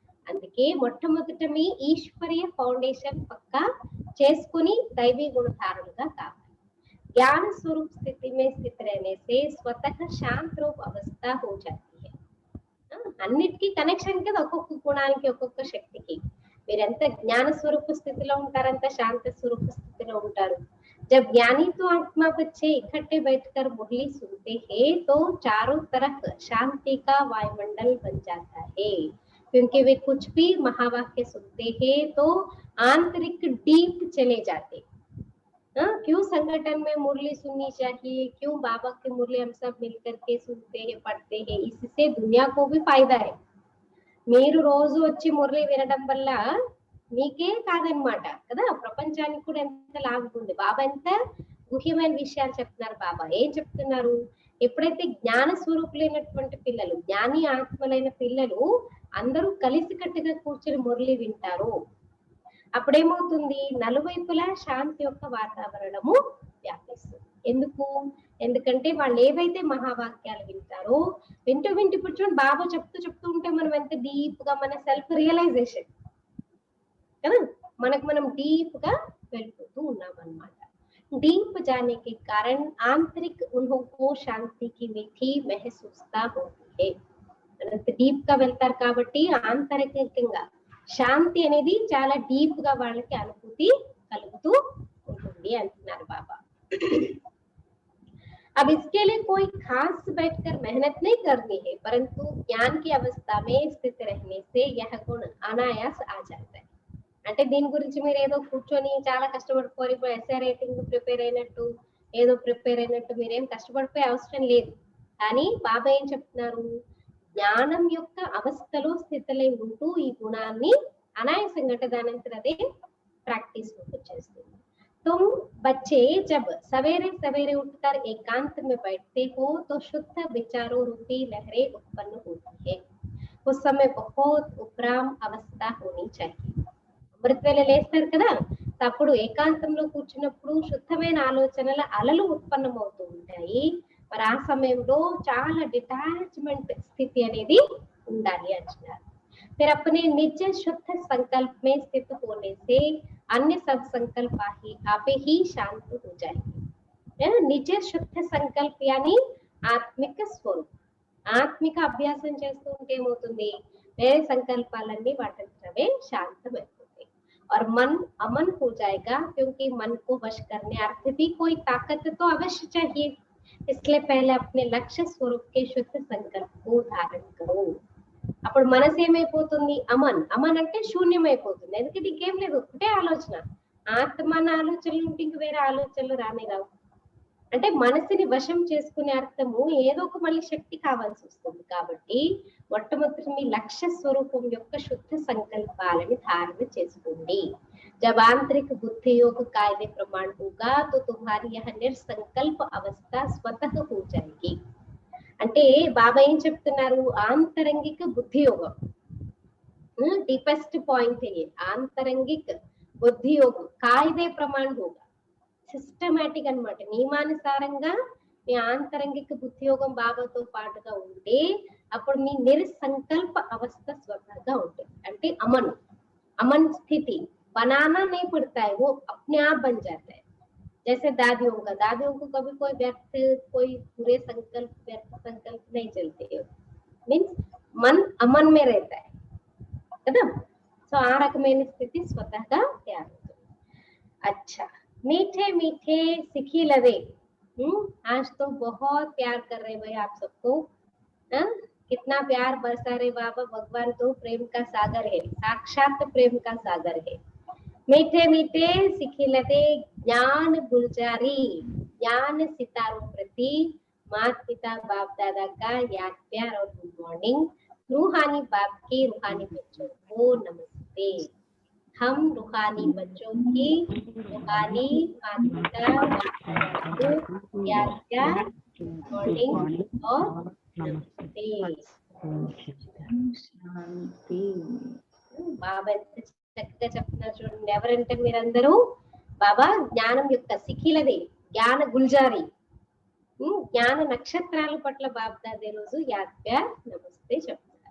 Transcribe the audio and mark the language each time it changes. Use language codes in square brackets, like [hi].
[te] అందుకే మొట్టమొదట మీ ఈశ్వరీయ ఫౌండేషన్ పక్కా చేసుకుని దైవీ గుణధారులుగా కావాలి. [hi] ज्ञान स्वरूप स्थिति में स्थित रहने से स्वतः शांत रूप अवस्था हो जाती है. [te] అన్నిటికీ కనెక్షన్ కదా, ఒక్కొక్క గుణానికి ఒక్కొక్క శక్తికి. మీరెంత జ్ఞాన స్వరూప స్థితిలో ఉంటారంత శాంత స్వరూప స్థితిలో ఉంటారు. [hi] जब ज्ञानी तो आत्मा बच्चे इकट्ठे बैठकर मुरली सुनते हैं तो चारों तरफ शांति का वायुमंडल बन जाता है, क्योंकि वे कुछ भी महावाक्य सुनते हैं तो आंतरिक डीप चले जाते. क्यों संगठन में मुरली सुननी चाहिए, क्यों बाबा की मुरली हम सब मिलकर के सुनते हैं, पढ़ते हैं, इससे दुनिया को भी फायदा है. [te] మీరు రోజు వచ్చి మురళి వినడం వల్ల మీకే కాదనమాట కదా, ప్రపంచానికి కూడా ఎంత లాభం ఉంది. బాబా ఎంత గుహ్యమైన విషయాలు చెప్తున్నారు. బాబా ఏం చెప్తున్నారు, ఎప్పుడైతే జ్ఞాన స్వరూపులైనటువంటి పిల్లలు, జ్ఞాని ఆత్మలైన పిల్లలు అందరూ కలిసికట్టుగా కూర్చొని మురళి వింటారు, అప్పుడేమవుతుంది, నలువైపులా శాంతి యొక్క వాతావరణము వ్యాపిస్తుంది. ఎందుకంటే వాళ్ళు ఏవైతే మహావాక్యాలు వింటారో, వింటూ ఇప్పుడు చూడండి బాబా చెప్తూ ఉంటే మనం ఎంత డీప్ గా మన సెల్ఫ్ రియలైజేషన్ కదా, మనం డీప్ గా వెళ్ళిపోతూ ఉన్నాం అన్నమాట. [hi] डीप जाने के कारण आंतरिक उन्होंने शांति की विधि महसूसता होती है. [te] డీప్ గా వెళ్తారు కాబట్టి ఆంతరికంగా శాంతి అనేది చాలా డీప్ గా వాళ్ళకి అనుభూతి కలుగుతూ ఉంటుంది అంటున్నారు బాబా. [hi] अब इसके लिए कोई खास बैठकर मेहनत नहीं करनी है, परंतु ज्ञान की अवस्था में स्थित रहने से यह गुण अनायास आ जाता है. [te] అంటే దీని గురించి మీరు ఏదో కూర్చొని చాలా కష్టపడిపోయి ఎస్ఏ రైటింగ్ ప్రిపేర్ అయినట్టు ఏదో ప్రిపేర్ అయినట్టు మీరేం కష్టపడిపోయే అవసరం లేదు. కానీ బాబా ఏం చెప్తున్నారు, జ్ఞానం యొక్క అవస్థలో స్థితిలో ఉంటూ ఈ గుణాన్ని అనాయాసంగా అంటే దానంతట అదే ప్రాక్టీస్ వచ్చేస్తుంది. [hi] तुम बच्चे जब सवेरे सवेरे उठकर एकांत में बैठते हो तो शुद्ध विचारों रूपी लहरें उत्पन्न होती है. उस समय बहुत उपराम अवस्था होनी चाहिए. [te] అమృతవేళ లేస్తారు కదా, అప్పుడు ఏకాంతంలో కూర్చున్నప్పుడు శుద్ధమైన ఆలోచనల అలలు ఉత్పన్నమవుతూ ఉంటాయి. మరి ఆ సమయంలో చాలా డిటాచ్మెంట్ స్థితి అనేది ఉండాలి అంటున్నారు. [hi] फिर अपने निज शुद्ध संकल्प में स्थित होने से अन्य सब संकल्प आपे ही शांत हो जाएंगे. निज शुद्ध संकल्प यानी [te] ఆత్మిక స్వరూపం. ఆత్మిక అభ్యాసం చేస్తూ ఉంటే ఏమవుతుంది, వేరే సంకల్పాలన్నీ వాటంతటవే శాంతమైపోతాయి. [hi] और मन अमन हो जाएगा, क्योंकि मन को वश करने अर्थ भी कोई ताकत तो अवश्य चाहिए. इसलिए पहले अपने लक्ष्य स्वरूप के शुद्ध संकल्प को धारण करो. [te] అప్పుడు మనసు ఏమైపోతుంది, అమన్ అంటే శూన్యమైపోతుంది. ఎందుకంటే ఇంకేం లేదు, ఒకటే ఆలోచన. ఆత్మ అన్న ఆలోచనలు ఉంటే ఇంక వేరే ఆలోచనలు రానే రావు. అంటే మనసుని వశం చేసుకునే అర్థము ఏదో ఒక మళ్ళీ శక్తి కావాల్సి వస్తుంది. కాబట్టి మొట్టమొదటి మీ లక్ష్య స్వరూపం యొక్క శుద్ధ సంకల్పాలని ధారణ చేసుకోండి. [hi] जब आंतरिक बुद्धि योग कायदे प्रमाण होगा तो तुम्हारी यह निर्संकल्प अवस्था स्वतः हो जाएगी. [te] అంటే బాబా ఏం చెప్తున్నారు, ఆంతరంగిక బుద్ధి యోగం డీపెస్ట్ పాయింట్ है. ఆంతరంగిక బుద్ధి యోగం కాయిదే ప్రమాణ హోగా, సిస్టమేటిక్ అన్నమాట. నియమానుసారంగా మీ ఆంతరంగిక బుద్ధి యోగం బాబాతో పాటుగా ఉంటే అప్పుడు మీ నిరసంకల్ప అవస్థ స్వతహాగా ఉంటుంది. [hi] అంటే अमन स्थिति बनाना नहीं पड़ता है, वो अपने आप बन जाता है. जैसे दादियों को कभी कोई व्यर्थ कोई बुरे व्यर्थ संकल्प नहीं चलते, मीन्स मन अमन में रहता है కదా. [te] సో ఆ రకమైన స్థితి స్వతహాగా తయారవుతుంది. [hi] अच्छा, मीठे मीठे सिखी लवे. आज तो बहुत प्यार कर रहे भाई आप सबको. कितना प्यार बरसा रहे बाबा. भगवान तो प्रेम का सागर है, साक्षात प्रेम का सागर है. मीठे मीठे सिखी लवे ज्ञान गुलजारी, ज्ञान सितारों प्रति माता पिता बाप दादा का याद प्यार और गुड मॉर्निंग. रूहानी बाप के रूहानी बच्चों को नमस्ते. हम रूहानी बच्चों की रूहानी माता पिता को याद प्यार, मॉर्निंग और नमस्ते. [te] బాబా చక్కగా చెప్తున్నారు చూడండి. ఎవరంటే మీరందరూ బాబా జ్ఞానం యొక్క సిఖిలది, జ్ఞాన గుల్జారి, జ్ఞాన నక్షత్రాల పట్ల బాబ్దాదే రోజు యాద్ ప్యార్ నమస్తే చెప్తున్నారు.